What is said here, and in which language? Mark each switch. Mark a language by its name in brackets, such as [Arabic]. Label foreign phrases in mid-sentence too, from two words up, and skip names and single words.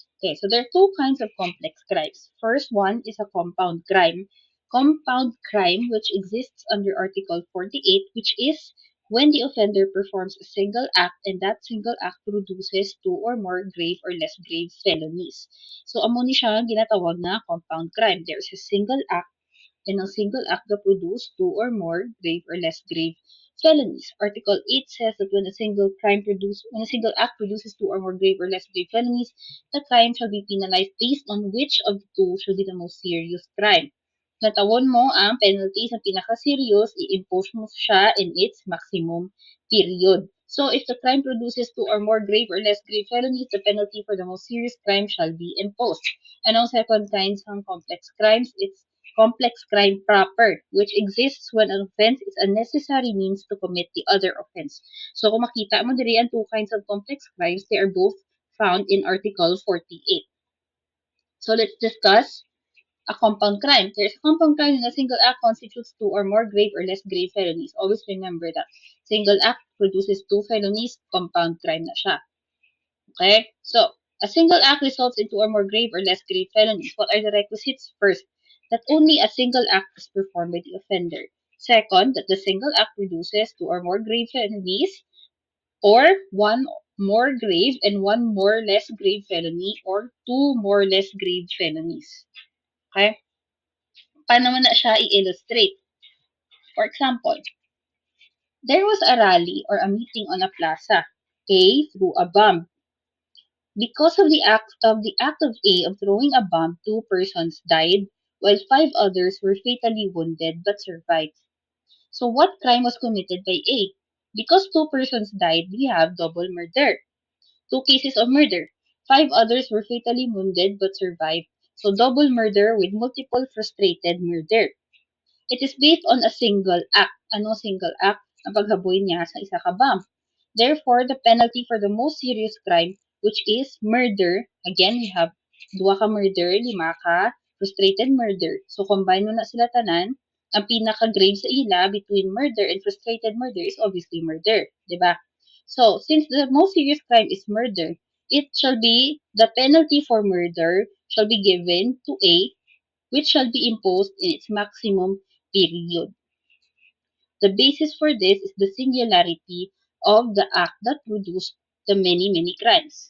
[English] Okay, so there are two kinds of complex crimes. First one is a compound crime. Compound crime, which exists under Article 48, which is when the offender performs a single act and that single act produces two or more grave or less grave felonies. So, [Hiligaynon] amo ni siya ang ginatawag na [English] compound crime. There's a single act and a single act that produce two or more grave or less grave felonies. Article 8 says that when a single act produces two or more grave or less grave felonies, the crime shall be penalized based on which of the two shall be the most serious crime. [Hiligaynon] Natawon mo ang penalty sa pinaka-serious, i-impose mo siya [English] in its maximum period. So, if the crime produces two or more grave or less grave felonies, the penalty for the most serious crime shall be imposed. And ang second kind ng complex crimes, it's complex crime proper, which exists when an offense is a necessary means to commit the other offense. So, [Hiligaynon] kung makita mo diri ang [English] two kinds of complex crimes, they are both found in Article 48. So, let's discuss a compound crime. There's a compound crime when a single act constitutes two or more grave or less grave felonies. Always remember that. Single act produces two felonies, compound crime [Hiligaynon] na siya. [English] Okay? So, a single act results in two or more grave or less grave felonies. What are the requisites? First, that only a single act is performed by the offender. Second, that the single act produces two or more grave felonies or one more grave and one more less grave felony or two more less grave felonies. [Hiligaynon] Okay? Paano mo na siya i-illustrate? [English] For example, there was a rally or a meeting on a plaza. A threw a bomb. Because of the act of A of throwing a bomb, two persons died, while five others were fatally wounded but survived. So what crime was committed by A? Because two persons died, we have double murder. Two cases of murder. Five others were fatally wounded but survived. So double murder with multiple frustrated murder. It is based on a single act. Ano single act? [Hiligaynon] Ang paghaboy niya sa isa ka bomb. [English] Therefore, the penalty for the most serious crime, which is murder, again, we have [Hiligaynon] dua ka murder, lima ka frustrated murder. So, combine mo na sila tanan. Ang pinaka-grave sa ila [English] between murder and frustrated murder is obviously murder, [Hiligaynon] di ba? [English] So, since the most serious crime is murder, it shall be the penalty for murder shall be given to A, which shall be imposed in its maximum period. The basis for this is the singularity of the act that produced the many, many crimes.